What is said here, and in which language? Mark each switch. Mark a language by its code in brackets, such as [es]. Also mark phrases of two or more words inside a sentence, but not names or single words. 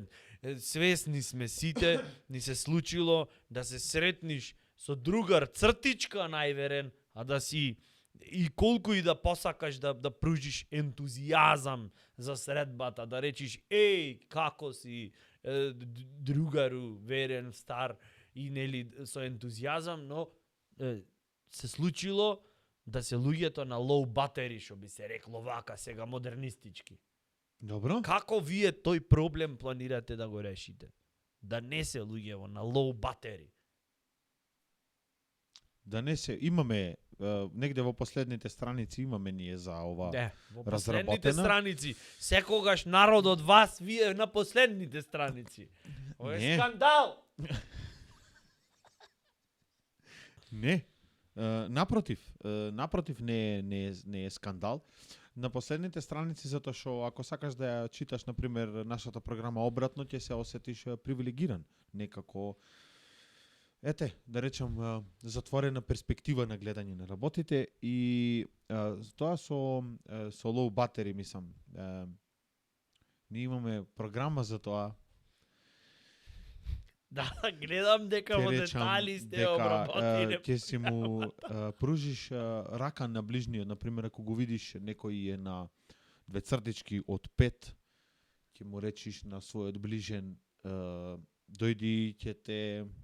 [mk] Свесни сме сите, ни се случило да се сретниш со другар цртичка најверен, а да си и колку и да посакаш да пружиш ентузијазам за средбата, да речиш еј, како си другару, верен, стар и нели со ентузијазам, но се случило да се луѓето на [en] low battery, [mk] што би се рекло вака сега модернистички. Добро. Како вие тој проблем планирате да го решите? Да не се луѓево на [en] low battery. [mk] Да не се имаме негде во последните страници имаме ние за ова Во последните разработена. страници. Секогаш народ од вас, вие на последните страници. Ова е Не. скандал! Не. Напротив не е скандал. На последните страници затоа што ако сакаш да ја читаш на пример нашата програма обратно ќе се осетиш привилегиран, некако да речам затворена перспектива на гледање на работите и тоа со [en] low battery [mk] мислам. Ние имаме програма за тоа. Да, гледам дека во детали сте обработени. Ќе си му пружиш рака на ближниот, на пример ако го видиш некој е на две цртички од 5, ќе му речиш на својот ближен дојди ќе те